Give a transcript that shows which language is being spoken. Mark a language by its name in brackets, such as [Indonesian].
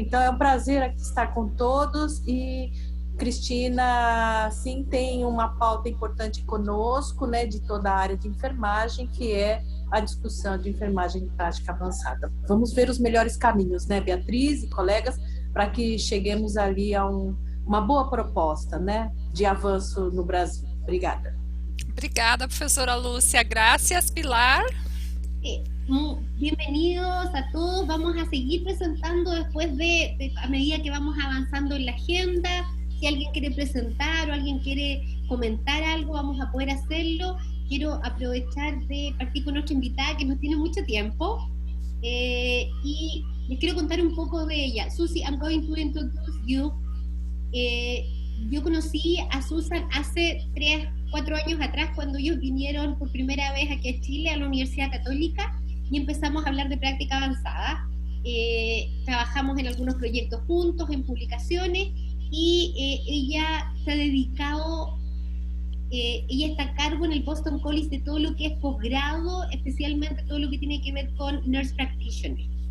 [Portuguese] Então, é um prazer aqui estar com todos e Cristina, sim, tem uma pauta importante conosco, né, de toda a área de enfermagem, que é a discussão de enfermagem em prática avançada. Vamos ver os melhores caminhos, né, Beatriz e colegas, para que cheguemos ali a uma boa proposta, né, de avanço no Brasil. Obrigada. Obrigada, professora Lúcia. [Spanish] Gracias, Pilar. Bienvenidos a todos. Vamos a seguir presentando después a medida que vamos avanzando en la agenda. Si alguien quiere presentar o alguien quiere comentar algo, vamos a poder hacerlo. Quiero aprovechar de partir con nuestra invitada que no tiene mucho tiempo y les quiero contar un poco de ella. [English] Susie, I'm going to introduce you. [Spanish] Yo conocí a Susan hace 3-4 años atrás cuando ellos vinieron por primera vez aquí a Chile, a la Universidad Católica, y empezamos a hablar de práctica avanzada. Trabajamos en algunos proyectos juntos, en publicaciones, y ella se ha dedicado, ella está a cargo en el Boston College de todo lo que es posgrado, especialmente todo lo que tiene que ver con Nurse Practitioner.